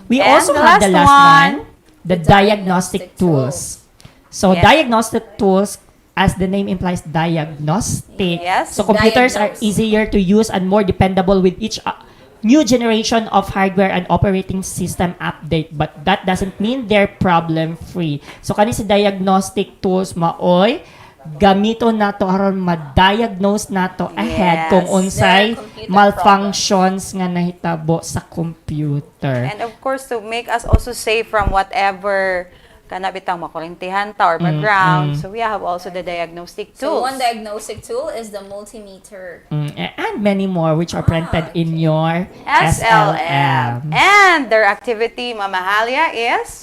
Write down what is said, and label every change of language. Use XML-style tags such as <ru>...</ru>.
<en>We also have the last one, the diagnostic tools. So diagnostic tools, as the name implies, diagnostic. So computers are easier to use and more dependable with each new generation of hardware and operating system update. But that doesn't mean they're problem-free.</en> <ceb>So kani si diagnostic tools maoy gamito nato aron ma-diagnose nato ahead kung unsay malfunctions nga nahitabo sa computer.</ceb> <en>And of course, to make us also safe from whatever</en> <ceb>kana bitang makurintihan ta</ceb> <en>or background. So we have also the diagnostic So tools. one diagnostic tool is the multimeter. And many more which are printed in your SLM. And their activity, Mama Halia, is?</en>